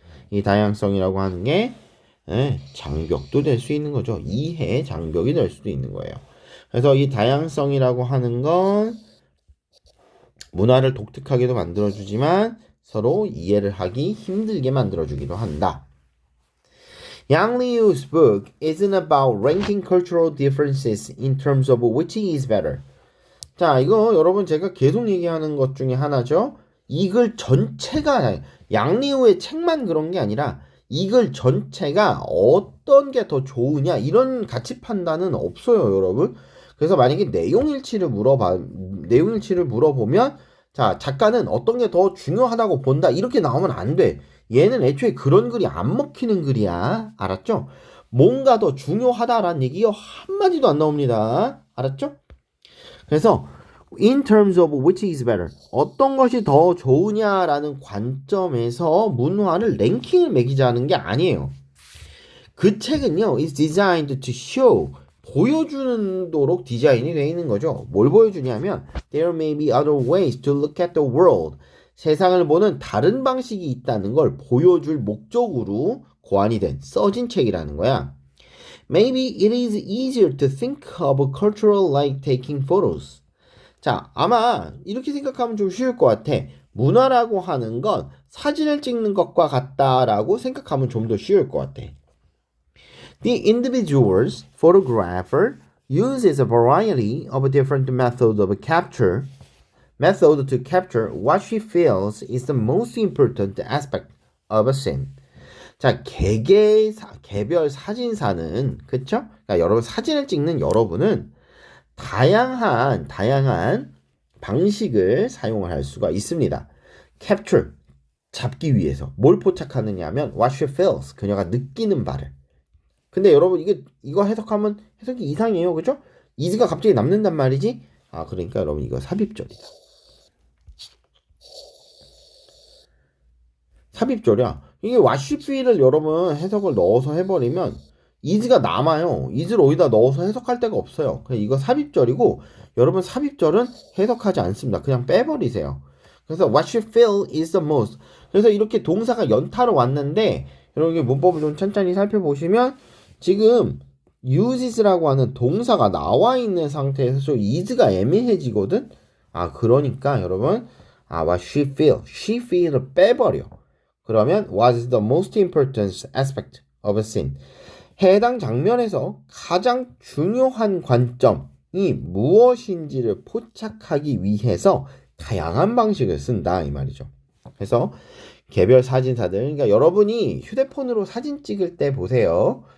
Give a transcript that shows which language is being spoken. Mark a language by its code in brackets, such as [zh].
[ko] 이 다양성이라고 하는 게 장벽도 될 수 있는 거죠. 이해의 장벽이 될 수도 있는 거예요. 그래서 이 다양성이라고 하는 건 문화를 독특하게도 만들어주지만 서로 이해를 하기 힘들게 만들어주기도 한다. [en] Yang Liu's book isn't about ranking cultural differences in terms of which is better. [ko] 자, 이거 여러분 제가 계속 얘기하는 것 중에 하나죠. 이 글 전체가 양리우의 책만 그런 게 아니라 이 글 전체가 어떤 게 더 좋으냐 이런 가치 판단은 없어요, 여러분. 그래서 만약에 내용일치를 물어보면 자, 작가는 어떤 게 더 중요하다고 본다 이렇게 나오면 안 돼. 얘는 애초에 그런 글이 안 먹히는 글이야. 알았죠? 뭔가 더 중요하다라는 얘기가 한마디도 안 나옵니다. 알았죠? 그래서 [en] in terms of which is better, [ko] 어떤 것이 더 좋으냐라는 관점에서 문화를 랭킹을 매기자는 게 아니에요. 그 책은요, [en] is designed to show, [ko] 보여주도록 디자인이 되어 있는 거죠. 뭘 보여주냐면 [en] there may be other ways to look at the world. [ko] 세상을 보는 다른 방식이 있다는 걸 보여줄 목적으로 고안이 된 써진 책이라는 거야. [en] Maybe it is easier to think of a cultural like taking photos. [ko] 자, 아마 이렇게 생각하면 좀 쉬울 것 같아. 문화라고 하는 건 사진을 찍는 것과 같다라고 생각하면 좀 더 쉬울 것 같아. [en] The individual's photographer uses a variety of different methods of capture. Method to capture what she feels is the most important aspect of a scene. [ko] 자, 개별 사진사는, 그쵸? 그러니까 여러분 사진을 찍는 여러분은 다양한 방식을 사용을 할 수가 있습니다. capture, 잡기 위해서 뭘 포착하느냐 하면 [en] what she feels, [ko] 그녀가 느끼는 바를. 근데 여러분 이거 해석하면 해석이 이상해요. 그죠? is가 갑자기 남는단 말이지? 아, 그러니까 여러분 이거 삽입절이다. 삽입절이야. 이게 [en] what she feel [ko] 을 여러분 해석을 넣어서 해버리면 is가 남아요. is를 어디다 넣어서 해석할 데가 없어요. 그냥 이거 삽입절이고 여러분 삽입절은 해석하지 않습니다. 그냥 빼버리세요. 그래서 [en] what you feel is the most. [ko] 그래서 이렇게 동사가 연타로 왔는데 여러분 문법을 좀 천천히 살펴보시면 지금 uses라고 하는 동사가 나와 있는 상태에서 좀 is가 애매해지거든. 아, 그러니까 여러분 [en] what she feel [ko] 을 빼버려. 그러면 [en] what is the most important aspect of a scene? [ko] 해당 장면에서 가장 중요한 관점이 무엇인지를 포착하기 위해서 다양한 방식을 쓴다 이 말이죠. 그래서 개별 사진사들, 그러니까 여러분이 휴대폰으로 사진 찍을 때 보세요.